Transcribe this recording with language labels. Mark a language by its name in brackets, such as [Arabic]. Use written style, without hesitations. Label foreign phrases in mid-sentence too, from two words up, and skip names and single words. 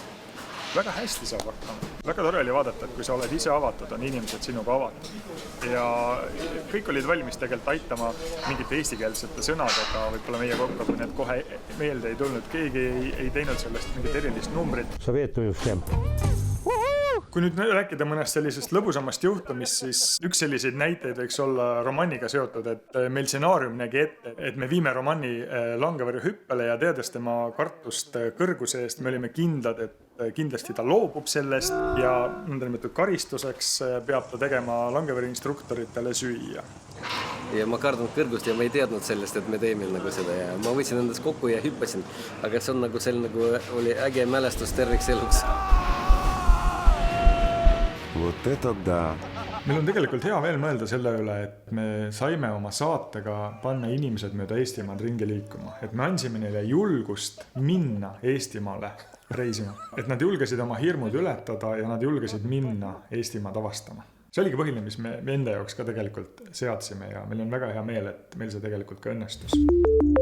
[Estonian] Väga hästi saab hakkama. Väga tore oli vaadata, et kui sa oled ise avatud, on inimesed sinuga avatud. Ja kõik olid valmis tegelikult aitama mingite eestikeelsete sõnadega, võib-olla meie kokku, kui need kohe meelde ei tulnud. Keegi ei teinud sellest mingit erilist numbrit. [Russian] Советую всем. [Estonian] Kui nüüd rääkida mõnest sellisest lõbusamast juhtumist, siis üks selliseid näiteid võiks olla romanniga seotud, et meil stsenaarium nägi ette, et me viime romanni Langevõrju hüppele ja teades tema kartust kõrguse eest, me olime kindlad, et kindlasti ta loobub sellest ja nõndanimetatud karistuseks peab ta tegema Langevõrju instruktoritele süüa. Ja ma kardan kõrgust ja ma ei teadnud sellest, et me teeme nagu seda ja ma võtsin endast kokku ja hüppasin, aga see on nagu selline nagu oli äge mälestus terviks eluks. [Russian] Вот это да. [Estonian] Meil on tegelikult hea veel mõelda selle üle, et me saime oma saatega panna inimesed mööda Eestimaad ringi liikuma. Et me andsime neile julgust minna Eestimaale reisima. Et nad julgesid oma hirmud ületada ja nad julgesid minna Eestimaad avastama. See oligi põhiline, mis me enda jaoks ka tegelikult seadsime ja meil on väga hea meel, et meil see tegelikult ka õnnestus.